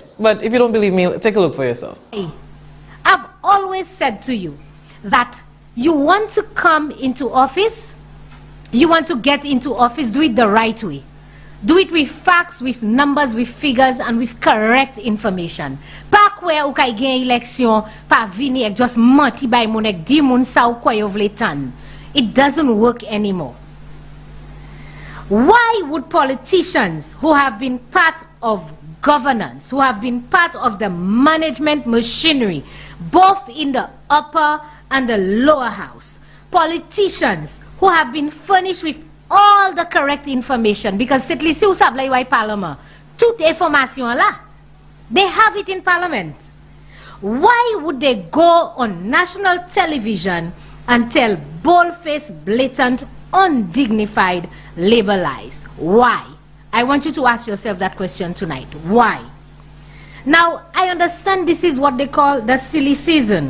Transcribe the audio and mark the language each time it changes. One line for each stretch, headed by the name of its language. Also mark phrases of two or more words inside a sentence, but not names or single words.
English: But if you don't believe me, take a look for yourself. I've always said to you that you want to come into office, you want to get into office, do it the right way. Do it with facts, with numbers, with figures, and with correct information.
Saint Lucian Creole French: Pa kwe ou kay gen eleksyon, pa vini ek just manti bay moun ek di moun sa ou kwe yo vle tan.
English: It doesn't work anymore. Why would politicians who have been part of governance, who have been part of the management machinery, both in the upper and the lower house, politicians who have been furnished with all the correct information, because
Saint Lucian Creole French: c'est li si ou sav la yoy parlement, toute information là,
English: they have it in parliament. Why would they go on national television and tell bold-faced, blatant, undignified labor lies? Why? I want you to ask yourself that question tonight. Why? Now, I understand this is what they call the silly season.